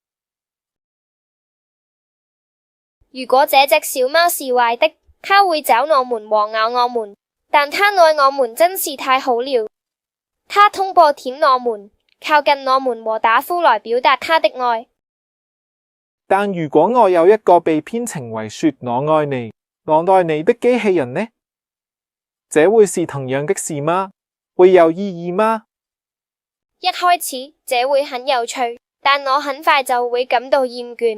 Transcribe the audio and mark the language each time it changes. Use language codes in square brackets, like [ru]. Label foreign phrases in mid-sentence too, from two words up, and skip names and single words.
[zh] 如果這隻小貓是壞的，它會找我們和咬我們，但它愛我們真是太好了。它通過舔我們、靠近我們和打呼來表達它的愛。但如果我有一個被編程為說我愛你， 囊內你的機器人呢？這會是同樣的事嗎？會有意義嗎？一開始這會很有趣，但我很快就會感到厭倦。